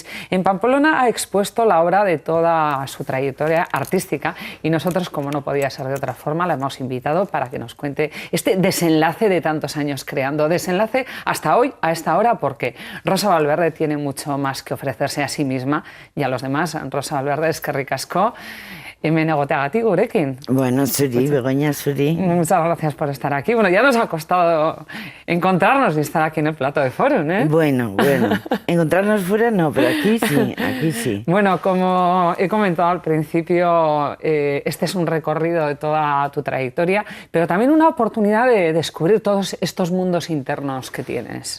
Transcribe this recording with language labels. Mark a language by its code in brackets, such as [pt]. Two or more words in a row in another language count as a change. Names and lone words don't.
[es] En Pamplona ha expuesto la obra de toda su trayectoria artística y nosotros, como no podía ser de otra forma, la hemos invitado para que nos cuente este desenlace de tantos años creando. Desenlace hasta hoy, a esta hora, porque Rosa Valverde tiene mucho más que ofrecerse a sí misma y a los demás. Rosa Valverde, [eu] eskerrik asko. Hemen egoteagatik gurekin. Bueno, zuri, Begoña, zuri. [es] Muchas gracias por estar aquí. Bueno, ya nos ha costado encontrarnos y estar aquí en el plato de Forum, ¿eh? Bueno, encontrarnos fuera no, pero aquí sí, aquí sí. Bueno, como he comentado al principio, este es un recorrido de toda tu trayectoria, pero también una oportunidad de descubrir todos estos mundos internos que tienes.